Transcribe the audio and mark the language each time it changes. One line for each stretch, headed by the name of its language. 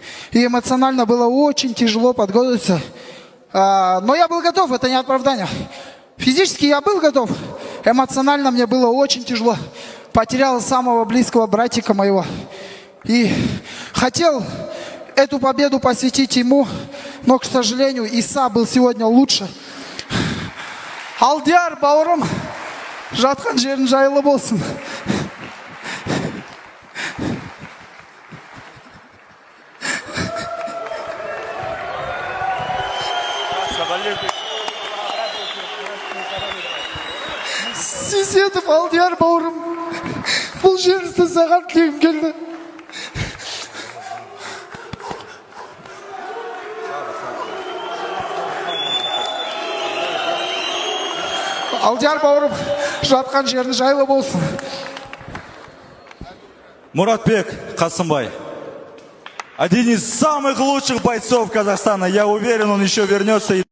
Russian: И эмоционально было очень тяжело подготовиться. Но я был готов, это не оправдание. Физически я был готов, эмоционально мне было очень тяжело. Потерял самого близкого братика моего. И хотел эту победу посвятить ему, но, к сожалению, Иса был сегодня лучше.
Kazakh: Алдияр бауырым, жатқан жерің жайлы болсын. Сесетов Алдияр бауырым, бұл жеңісті саған тілегім келді. Алдияр бауырым, жатқан жерің жайлы болсын.
Russian: Муратбек Касымбай. Один из самых лучших бойцов Казахстана. Я уверен, он еще вернется.